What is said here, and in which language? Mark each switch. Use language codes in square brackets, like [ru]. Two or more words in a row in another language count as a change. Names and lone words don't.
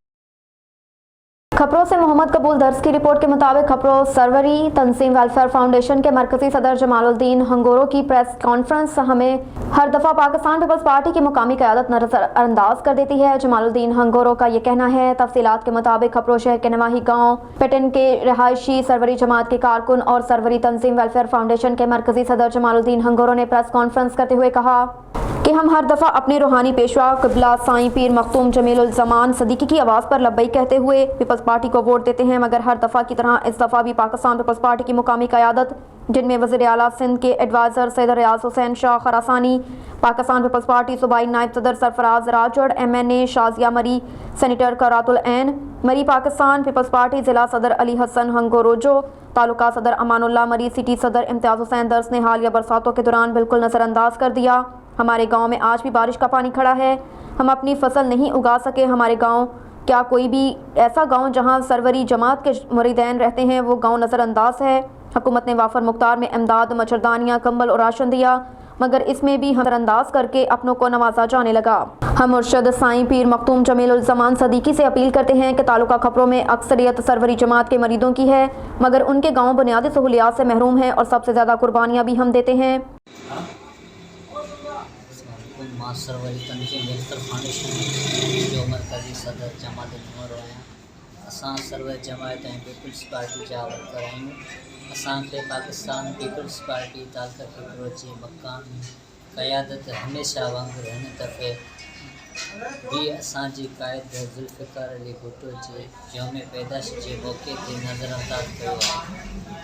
[ur] خبروں سے محمد قبول درج کی رپورٹ کے مطابق خبروں سروری تنظیم ویلفیئر فاؤنڈیشن کے مرکزی صدر جمال الدین ہنگورو کی پریس کانفرنس ہمیں ہر دفعہ پاکستان پیپلز پارٹی کی مقامی قیادت نظرانداز کر دیتی ہے. جمال الدین ہنگورو کا یہ کہنا ہے. تفصیلات کے مطابق خبروں شہر کے نواحی گاؤں پیٹن کے رہائشی سروری جماعت کے کارکن اور سروری تنظیم ویلفیئر فاؤنڈیشن کے مرکزی صدر جمال الدین ہنگورو نے پریس کانفرنس کرتے ہوئے کہا کہ ہم ہر دفعہ اپنے روحانی پیشوا قبلہ سائیں پیر مخدوم جمیل الزمان صدیقی کی آواز پر لبیک کہتے ہوئے پیپلز پارٹی کو ووٹ دیتے ہیں، مگر ہر دفعہ کی طرح اس دفعہ بھی پاکستان پیپلز پارٹی کی مقامی قیادت، جن میں وزیر اعلیٰ سندھ کے ایڈوائزر سید ریاض حسین شاہ خراسانی، پاکستان پیپلز پارٹی صوبائی نائب صدر سرفراز راجڑ، MNA شازیہ مری، سینیٹر قرۃ العین مری، پاکستان پیپلز پارٹی ضلع صدر علی حسن ہنگورجو، تعلقہ صدر امان اللہ مری، سٹی صدر امتیاز حسین درس نے حالیہ برساتوں کے دوران بالکل نظرانداز کر دیا. ہمارے گاؤں میں آج بھی بارش کا پانی کھڑا ہے، ہم اپنی فصل نہیں اگا سکے. ہمارے گاؤں، کیا کوئی بھی ایسا گاؤں جہاں سروری جماعت کے مریدین رہتے ہیں وہ گاؤں نظرانداز ہے. حکومت نے وافر مختار میں امداد، مچھردانیاں، کمبل اور راشن دیا، مگر اس میں بھی نظرانداز کر کے اپنوں کو نوازا جانے لگا. ہم مرشد سائیں پیر مخدوم جمیل الزمان صدیقی سے اپیل کرتے ہیں کہ تعلقہ کھپرو میں اکثریت سروری جماعت کے مریدوں کی ہے، مگر ان کے گاؤں بنیادی سہولیات سے محروم ہیں اور سب سے زیادہ قربانیاں بھی ہم دیتے ہیں. [sd] सरवरी तंजीम वेलफेयर फाउंडेशन जो मरकज़ी सदर जमात नूर आहियां। असां सर्व जमात ऐं पीपल्स पार्टी जा वर्कर आहियूं। असांखे पाकिस्तान पीपल्स पार्टी तालका खिपरो जी मकामी क़यादत हमेशह वांगुरु हिन दफ़े भी असांजी क़ाइद ज़ुल्फ़िकार अली भुट्टो जे यौम पैदाश जे मौक़े ते नज़रअंदाज कयो आहे।